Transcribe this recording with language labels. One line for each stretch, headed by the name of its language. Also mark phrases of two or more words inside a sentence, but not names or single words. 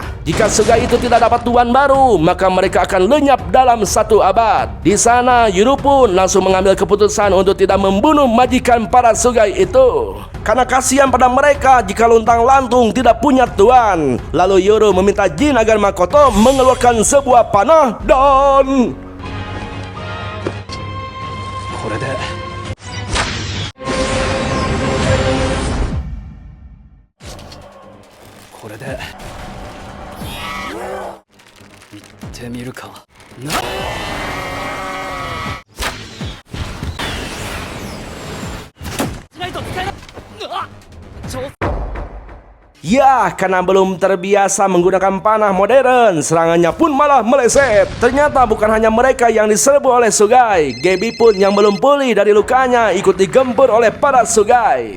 Indonesian: Jika Sugai itu tidak dapat tuan baru, maka mereka akan lenyap dalam 1 abad. Di sana Yuru pun langsung mengambil keputusan untuk tidak membunuh majikan para Sugai itu. Karena kasihan pada mereka jika luntang-lantung tidak punya tuan. Lalu Yuru meminta jin agar Makoto mengeluarkan sebuah panah dan...
Japanese: これでこれで行ってみるかな。
Indonesian: Ya, karena belum terbiasa menggunakan panah modern, serangannya pun malah meleset. Ternyata bukan hanya mereka yang diserbu oleh Sugai. Gaby pun yang belum pulih dari lukanya ikut digempur oleh para Sugai.